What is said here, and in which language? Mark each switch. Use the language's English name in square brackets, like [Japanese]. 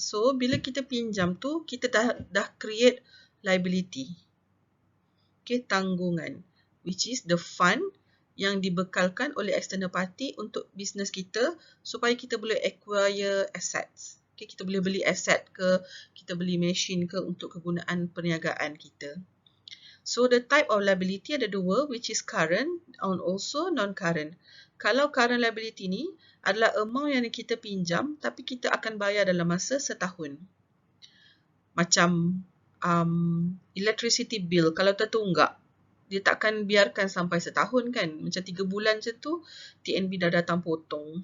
[Malay] So, bila kita pinjam tu, kita dah create liability. Okay, tanggungan. [English] Which is the fund [Malay] yang dibekalkan oleh external party untuk bisnes kita supaya kita boleh acquire assets. Okay, kita boleh beli aset ke, kita beli mesin ke untuk kegunaan perniagaan kita. [English] So, the type of liability [Malay] ada dua, [English] which is current and also non-current. [Malay] Kalau current liability ni adalah amount yang kita pinjam tapi kita akan bayar dalam masa setahun. Macam electricity bill, kalau tertunggak, dia takkan biarkan sampai setahun kan. Macam 3 bulan je tu, TNB dah datang potong.